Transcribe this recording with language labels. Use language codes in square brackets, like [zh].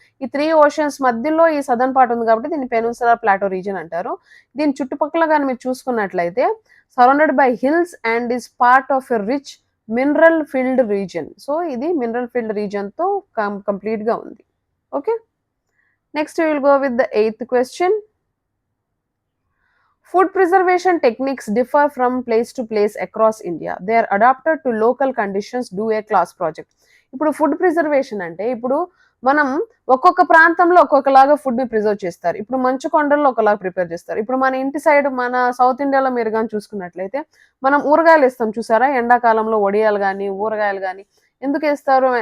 [te] ఈ 3 ఓషన్స్ మధ్యలో ఈ సదర్న్ పార్ట్ ఉంది కాబట్టి దీన్ని పెనిన్సులర్ ప్లాటో రీజియన్ అంటారు. దీని చుట్టుపక్కల గాని మీరు చూసుకున్నట్లయితే [en] Surrounded by hills and is part of a rich mineral field region. [te] So, ఇది మినరల్ ఫిల్డ్ రీజియన్‌తో కంప్లీట్‌గా ఉంది. Okay. [en] Next we will go with the 8th question. Food preservation techniques differ from place to place across India. They are adapted to local conditions. Do a class project. [te] ఇప్పుడు food preservation అంటే ఇప్పుడు మనం ఒక్కొక్క ప్రాంతంలో ఒక్కొక్కలాగా ఫుడ్‌ని preserve చేస్తారు. ఇప్పుడు మంచు కొండల్లో ఒకలాగా ప్రిపేర్ చేస్తారు. ఇప్పుడు మన ఇంటి సైడ్ మన సౌత్ ఇండియాలో మీరు గాని చూసుకున్నట్లయితే మనం ఊరగాయలు ఏస్తాం చూసారా? ఎండాకాలంలో వడియాలు గాని, ఊరగాయలు గాని ఎందుకేస్తారు?